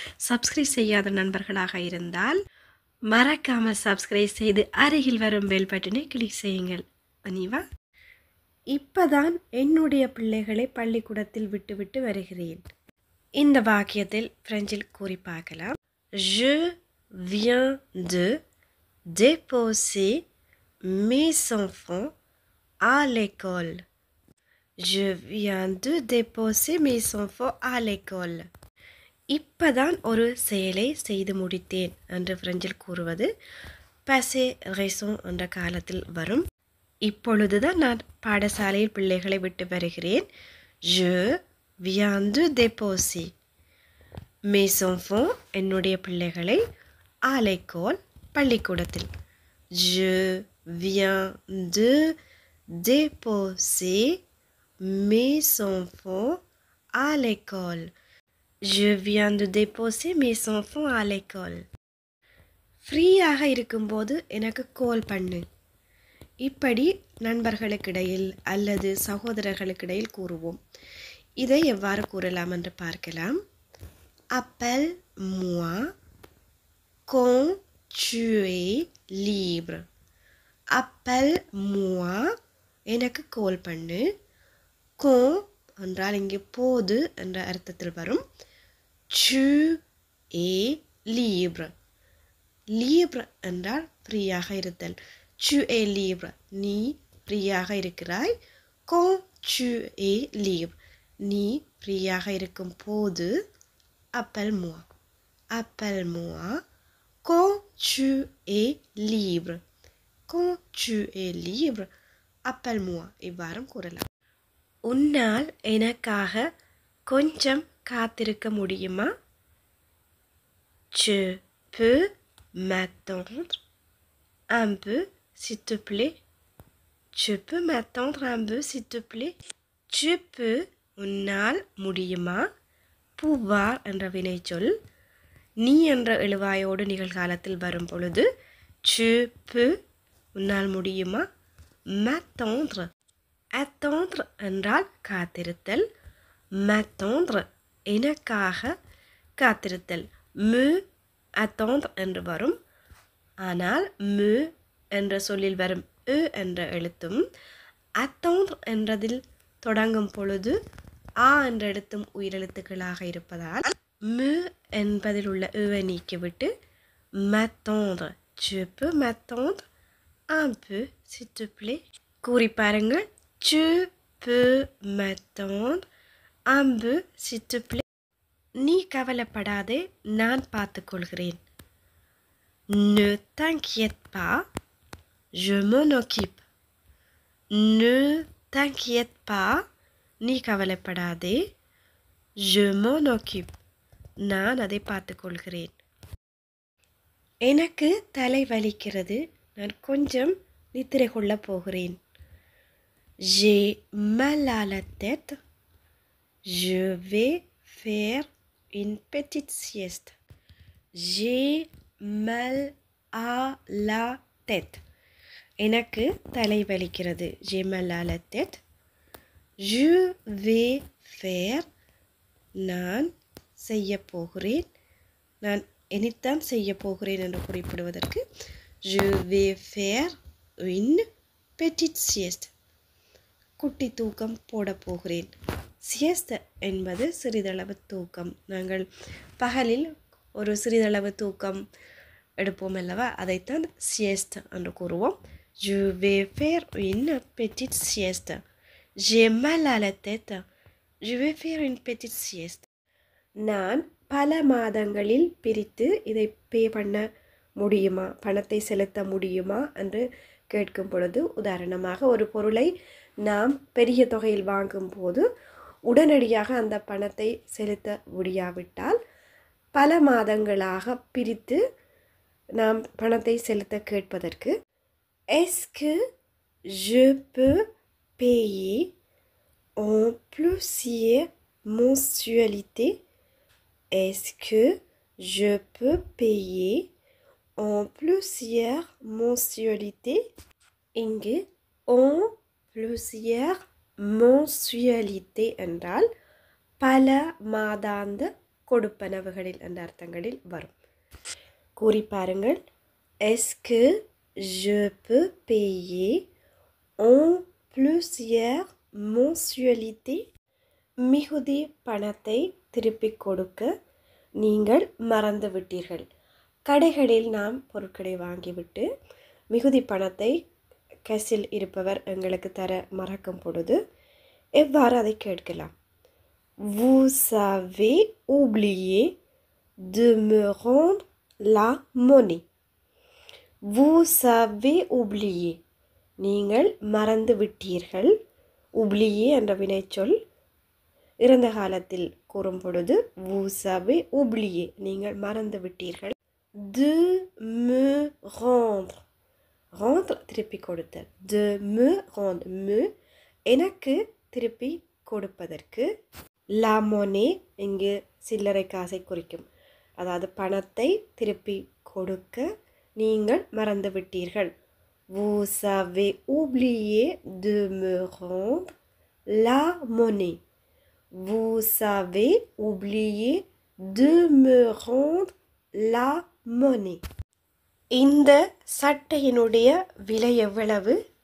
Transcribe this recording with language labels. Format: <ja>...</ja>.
<ta>Subscribe செய்யாத நண்பர்களாக இருந்தால் மறக்காமல் சப்ஸ்கிரைப் செய்து அருகில் வரும் பெல் பட்டனை கிளிக் செய்யுங்கள். அனிவா, இப்பதான் என்னுடைய பிள்ளைகளை பள்ளிக்கூடத்தில் விட்டுவிட்டு வருகிறேன். இந்த வாக்கியத்தில் பிரெஞ்சில் கூறி பார்க்கலாம்.</ta> <fr>Je viens de déposer mes enfants à l'école. Je viens de déposer mes enfants à l'école.</fr> <ta>இப்பதான் ஒரு செயலை செய்து முடித்தேன் என்று பிரெஞ்சில் கூறுவது passé récent என்ற காலத்தில் வரும். இப்பொழுதுதான் நான் பாடசாலையில் பிள்ளைகளை விட்டு வருகிறேன்.</ta> <fr>Je viens de déposer mes enfants</fr> <ta>என்னுடைய பிள்ளைகளை</ta> <fr>à l'école</fr> <ta>பள்ளிக்கூடத்தில்.</ta> <fr>Je viens de déposer mes enfants à l'école. Je viens de déposer mes enfants à l'école.</fr> <ta>ஃப்ரீயாக இருக்கும்போது எனக்கு கால் பண்ணு. இப்படி நண்பர்களுக்கிடையில் அல்லது சகோதரர்களுக்கிடையில் கூறுவோம். இதை எவ்வாறு கூறலாம் என்று பார்க்கலாம்.</ta> <fr>Appelle-moi quand tu es libre. Appelle-moi</fr> <ta>எனக்கு கால் பண்ணு. quand என்றால் இங்கே போது என்ற அர்த்தத்தில் வரும்.</ta> <fr>tu es libre. libre</fr> <ta>என்றால் ஃப்ரீயாக இருத்தல்.</ta> <fr>tu es libre</fr> <ta>நீ ஃப்ரீயாக இருக்கிறாய்.</ta> <fr>quand tu es libre</fr> <ta>நீ ஃப்ரீயாக இருக்கும் போது</ta> <fr>appelle-moi. appelle-moi quand tu es libre. quand tu es libre appelle-moi</fr> <ta>இவ்வாறும் கூறலாம். உன்னால் எனக்காக கொஞ்சம் காத்திருக்க முடியுமா?</ta> <fr>Tu peux m'attendre un peu s'il te plaît. Tu peux m'attendre un peu s'il te plaît. Tu peux</fr> <ta>உன்னால் முடியுமா? pouvoir என்ற வினைச்சொல் நீ என்ற எழுவாயோடு நிகழ்காலத்தில் வரும் பொழுது</ta> <fr>tu peux</fr> <ta>உன்னால் முடியுமா?</ta> <fr>m'attendre.</fr> <ta>attendre என்றால் காத்திருத்தல். m'attendre எனக்காக காத்திருத்தல்.</ta> <fr>me attendre</fr> <ta>என்று வரும். ஆனால் me என்ற சொல்லில் வரும் e என்ற எழுத்தும் attendre என்றதில் தொடங்கும் பொழுது ஆ என்ற எழுத்தும் உயிரெழுத்துக்களாக இருப்பதால் me என்பதில் உள்ள e நீக்கிவிட்டு m'attendre.</ta> <fr>tu peux m'attendre un peu s'il te plaît.</fr> <ta>கூறி பாருங்கள்.</ta> <fr>tu peux m'attendre un peu s'il te plaît.</fr> <ta>நீ கவலைப்படாதே, நான் பார்த்துக்கொள்கிறேன்.</ta> <fr>ne t'inquiète pas, je m'en occupe. ne t'inquiète pas</fr> <ta>நீ கவலைப்படாதே.</ta> <fr>je m'en occupe</fr> <ta>நான் அதை பார்த்துக்கொள்கிறேன். எனக்கு தலை வலிக்கிறது, நான் கொஞ்சம் நித்திரை கொள்ளப் போகிறேன்.</ta> <fr>j'ai mal à la tête, je vais faire une petite sieste. j'ai mal à la tête</fr> <ta>எனக்கு தலை வலிக்கிறது.</ta> <fr>j'ai mal à la tête. je vais faire</fr> <ta>நான் செய்ய போகிறேன். நான் இனித்தான் செய்ய போகிறேன் என்று குறிப்பிடுவதற்கு</ta> <fr>je vais faire une petite sieste.</fr> <ta>குட்டி தூக்கம் போட போகிறேன். சியஸ்த என்பது சிறிதளவு தூக்கம். நாங்கள் பகலில் ஒரு சிறிதளவு தூக்கம் எடுப்போம் அல்லவா, அதைத்தான் சியஸ்த என்று கூறுவோம்.</ta> <fr>Je vais faire une petite sieste. J'ai mal à la tête. Je vais faire une petite sieste.</fr> <ta>நான் பல மாதங்களில் பிரித்து இதை பே பண்ண முடியுமா, பணத்தை செலுத்த முடியுமா என்று கேட்கும் பொழுது, உதாரணமாக ஒரு பொருளை நாம் பெரிய தொகையில் வாங்கும் போது உடனடியாக அந்த பணத்தை செலுத்த முடியாவிட்டால் பல மாதங்களாக பிரித்து நாம் பணத்தை செலுத்த கேட்பதற்கு</ta> <fr>Est-ce que je peux payer en plusieurs mensualités? Est-ce que je peux payer en plusieurs mensualités?</fr> <ta>இங்கு</ta> <fr>en plusieurs mensualités</fr> <ta>என்றால் பல மாதாந்த கொடுப்பனவுகளில் என்ற அர்த்தங்களில் வரும். கூறி பாருங்கள்.</ta> <fr>Est-ce que je peux payer en plusieurs mensualités?</fr> <ta>மிகுதி பணத்தை திருப்பிக் கொடுக்க நீங்கள் மறந்து விட்டீர்கள். கடைகளில் நாம் பொருட்களை வாங்கிவிட்டு மிகுதி பணத்தை கேஷில் இருப்பவர் எங்களுக்கு தர மறக்கும் பொழுது எவ்வாறு அதை கேட்கலாம்?</ta> <fr>Vous avez oublié de me rendre la monnaie. Vous avez oublié.</fr> <ta>நீங்கள் மறந்து விட்டீர்கள். oublié என்ற வினைச்சொல் இறந்த காலத்தில் கூறும் பொழுது</ta> <fr>vous avez oublié,</fr> <ta>நீங்கள் மறந்து விட்டீர்கள்.</ta> <fr>De me rendre. rendre</fr> <ta>திருப்பி கொடுத்தல்.</ta> <fr>De me rendre. me</fr> <ta>எனக்கு திருப்பி கொடுப்பதற்கு.</ta> <fr>La monnaie</fr> <ta>இங்கு சில்லறை காசை குறிக்கும். அதாவது பணத்தை திருப்பி கொடுக்க நீங்கள் மறந்து விட்டீர்கள்.</ta> <fr>Vous avez oublié de me rendre la monnaie. Vous avez oublié de me rendre la monnaie.</fr> <ta>இந்த சட்டையினுடைய விலை எவ்வளவு?</ta>